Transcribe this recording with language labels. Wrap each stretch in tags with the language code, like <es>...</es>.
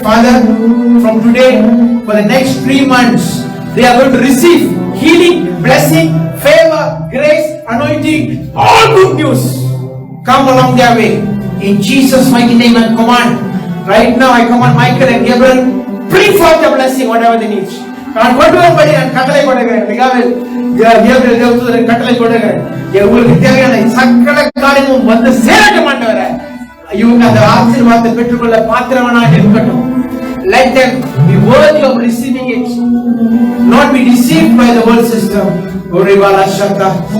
<en>Father, from today, for the next 3 months, they are going to receive healing, blessing, favor, grace, anointing, all good news. Come along their way. In Jesus' mighty name I command. Right now I command Michael and Gabriel, bring forth the blessing, whatever they need.</en> <ta>நான் கொண்டு வரும்படி நான் கட்டளை கொடுக்கிறேன். Gabriel தேவதூதன் கட்டளை கொடுக்கிறேன். உங்களுக்கு தேவையான சகல காரியமும் வந்து சேரட்டும் ஆண்டவரே. இவங்க அந்த ஆசீர்வாதத்தை பெற்றுக்கொள்ள பாத்திரவனாக இருக்கட்டும்.</ta> <en>Let them be worthy of receiving it, not be deceived by the world system. Orivala Shanta.</en>